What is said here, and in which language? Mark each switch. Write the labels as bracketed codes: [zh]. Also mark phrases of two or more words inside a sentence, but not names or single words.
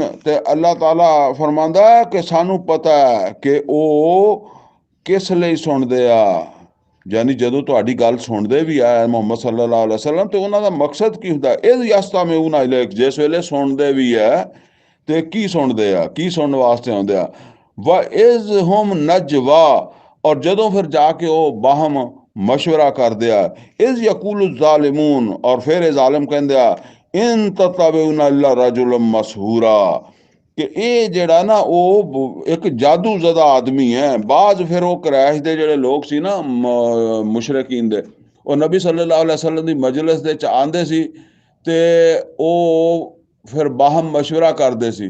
[pa] ਤੇ ਅੱਲਾਹ ਤਾਲਾ ਫਰਮਾਉਂਦਾ ਹੈ ਕਿ ਸਾਨੂੰ ਪਤਾ ਹੈ ਕਿ ਉਹ ਕਿਸ ਲਈ ਸੁਣਦੇ ਆ। ਯਾਨੀ ਜਦੋਂ ਤੁਹਾਡੀ ਗੱਲ ਸੁਣਦੇ ਵੀ ਆ ਮੁਹੰਮਦ [ar] صلى الله عليه وسلم, [pa] ਤੇ ਉਹਨਾਂ ਦਾ ਮਕਸਦ ਕੀ ਹੁੰਦਾ? ਇਹ [ar] يستمعون إليك, [pa] ਜਿਸ ਵੇਲੇ ਸੁਣਦੇ ਵੀ ਹੈ ਤੇ ਕੀ ਸੁਣਦੇ ਆ, ਕੀ ਸੁਣਨ ਵਾਸਤੇ ਆਉਂਦੇ ਆ। [ar] وإذ هم نجوى, [pa] और ਜਦੋਂ ਫਿਰ ਜਾ ਕੇ ਉਹ ਬਾਹਮ ਮਸ਼ਵਰਾ ਕਰਦੇ ਆ। [ar] إذ يقول الظالمون, [pa] और फिर ਇਹ ਜ਼ਾਲਿਮ ਕਹਿੰਦੇ ਆ [ar] إن تتبعون إلا رجلا مسحورا, [pa] ਕਿ ਇਹ ਜਿਹੜਾ ਨਾ ਉਹ ਇੱਕ ਜਾਦੂਜ਼ਦਾ ਆਦਮੀ ਹੈ। ਬਾਅਦ ਫਿਰ ਉਹ ਕਰੈਸ਼ ਦੇ ਜਿਹੜੇ ਲੋਕ ਸੀ ਨਾ ਮੁਸ਼ਰਕੀਨ ਦੇ, ਉਹ ਨਬੀ [ar] صلى الله عليه وسلم [pa] ਦੀ ਮਜਲਿਸ ਦੇ ਚ ਆਉਂਦੇ ਸੀ, ਤੇ ਉਹ ਫਿਰ ਬਾਹਮ ਮਸ਼ਵਰਾ ਕਰਦੇ ਸੀ।